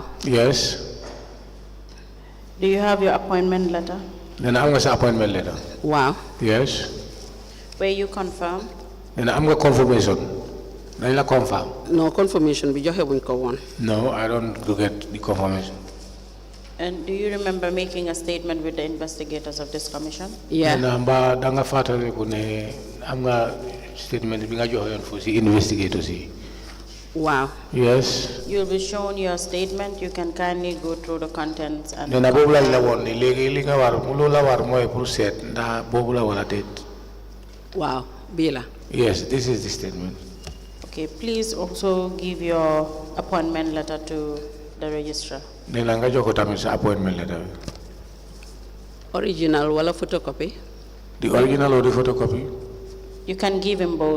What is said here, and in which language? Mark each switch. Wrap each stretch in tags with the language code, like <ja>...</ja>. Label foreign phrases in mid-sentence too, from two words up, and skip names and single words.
<en>Yes. Do you have your appointment letter?</en> <wo>nee na am nga sa</wo> <en>appointment letter.</en> <wo>waaw.</wo> <en>Yes. Where you confirm?</en> <wo>nee na am nga confirmation. dañ la confirm. no confirmation bi joxe wuñ ko woon.</wo> <en>No, I don't get the confirmation. And do you remember making a statement with the investigators of this commission? yeah.</en> <wo>nee na mbaa da nga fàttaliku ne am nga statement bi nga joxe yoon foofu si investigators yi. waaw.</wo> <en>Yes. You'll be shown your statement. You can kindly go through the contents and</en> <wo>nee na boobu lañ la woon ne léegi li nga war lu la war mooy pour seet ndax boobu la wala déet. waaw bii la.</wo> <en>Yes, this is the statement. okay, please also give your appointment letter to the registrar.</en> <wo>nee na nga jox ko tamit sa</wo> <en>appointment letter</en> <wo>bi. original wala photocopy.</wo> <en>The original or the photocopy. You can give him both.</en>